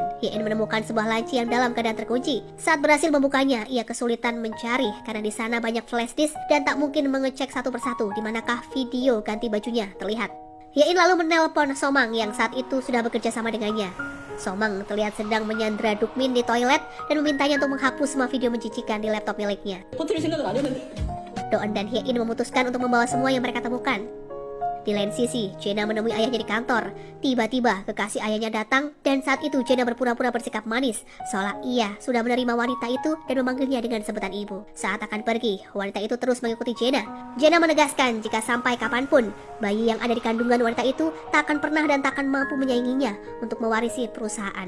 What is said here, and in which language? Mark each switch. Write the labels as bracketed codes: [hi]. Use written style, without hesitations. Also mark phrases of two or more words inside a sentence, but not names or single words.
[id] Hye-in menemukan sebuah laci yang dalam keadaan terkunci. Saat berhasil membukanya, ia kesulitan mencari karena di sana banyak [en] flash disk [id] dan tak mungkin mengecek satu persatu di manakah video ganti bajunya terlihat. Hye-in lalu menelpon Somang yang saat itu sudah bekerja sama dengannya. Somang terlihat sedang menyandra Dukmin di toilet dan memintanya untuk menghapus semua video menjijikan di laptop miliknya. [ko] 퍼뜨릴 생각은 안 했는데. [id] Do-eun dan Hye-in memutuskan untuk membawa semua yang mereka temukan. Di lain sisi, Jaena menemui ayahnya di kantor. Tiba-tiba kekasih ayahnya datang dan saat itu Jaena berpura-pura bersikap manis seolah ia sudah menerima wanita itu dan memanggilnya dengan sebutan ibu. Saat akan pergi, wanita itu terus mengikuti Jaena. Jaena menegaskan jika sampai kapanpun bayi yang ada di kandungan wanita itu tak akan pernah dan tak akan mampu menyainginya untuk mewarisi perusahaan.